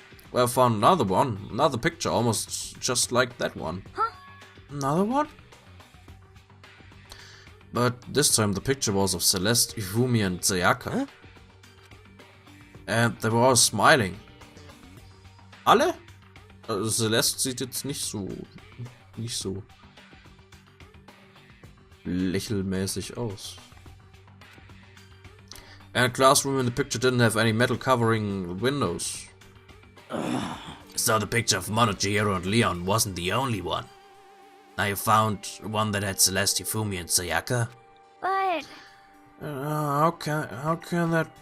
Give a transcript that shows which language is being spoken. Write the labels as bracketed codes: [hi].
[en] Well, I found another picture almost just like that one. Another one? But this time the picture was of Celeste, Ifumi, and Sayaka. And they were all smiling. [de] Alle? Celeste sieht jetzt nicht so lächelmäßig aus. [en] And the classroom in the picture didn't have any metal covering windows. So the picture of Mono, Chihiro and Leon wasn't the only one. Now you found one that had Celeste, Hifumi and Sayaka? But... How can that...